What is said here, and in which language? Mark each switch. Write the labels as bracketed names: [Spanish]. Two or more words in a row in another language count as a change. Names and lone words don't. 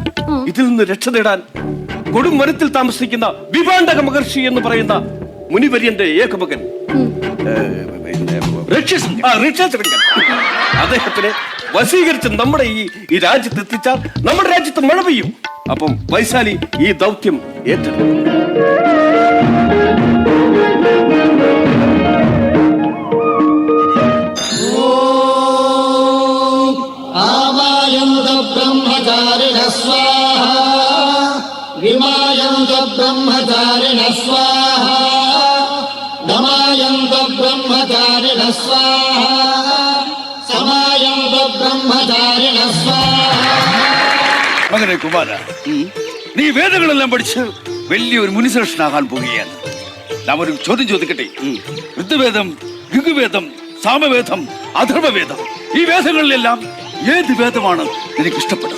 [Malayalam] ഇതിൽ നിന്ന് രക്ഷ നേടാൻ കൊടും വനത്തിൽ താമസിക്കുന്ന വിഭാണ്ഡക മഹർഷി എന്ന് പറയുന്ന മുനിവര്യന്റെ ഏകമകൻ അദ്ദേഹത്തിനെ വശീകരിച്ച് നമ്മുടെ ഈ രാജ്യത്ത് എത്തിച്ചാൽ നമ്മുടെ രാജ്യത്ത് മഴ പെയ്യും. അപ്പം വൈശാലി ഈ ദൗത്യം ഏറ്റെടുക്കും. [Sanskrit] ब्रह्मचारिण स्वाहा विमायन्त ब्रह्मचारिण स्वाहा दमायन्त ब्रह्मचारिण स्वाहा समायन्त ब्रह्मचारिण स्वाहा. [Malayalam] മകനെ കുമാര, നീ വേദങ്ങളെല്ലാം പഠിച്ച് വലിയൊരു മുനിശ്രേഷ്ഠനാകാൻ പോവുകയാണ്. നാം ഒരു ചോദ്യം ചോദിക്കട്ടെ. ഋതുവേദം, ഋഗ്വേദം, സാമവേദം, അഥർവവേദം, ഈ വേദങ്ങളിലെല്ലാം ഏത് വേദമാണ് നിനക്ക് ഇഷ്ടപ്പെട്ടത്?